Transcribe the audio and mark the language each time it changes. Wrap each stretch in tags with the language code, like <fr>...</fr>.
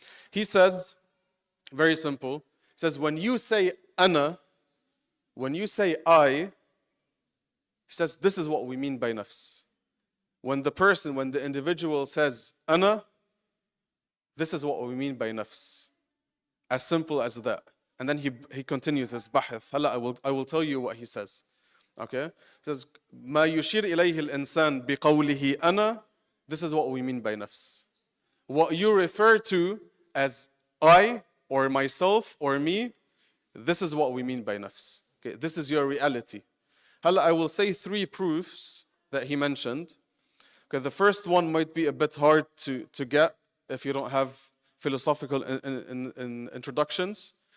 <en>He says, very simple, he says when you say ana, when you say I, he says this is what we mean by nafs. When the individual says ana, this is what we mean by nafs. As simple as that. And then he continues his bahth. I will tell you what he says. Okay? He says,</en> <ar>ما يشير إليه الإنسان بقوله أنا.</ar> <en>This is what we mean by nafs. What you refer to as I or myself or me, this is what we mean by nafs. Okay? This is your reality. I will say 3 proofs that he mentioned. Okay, the first one might be a bit hard to get if you don't have philosophical introductions.</en>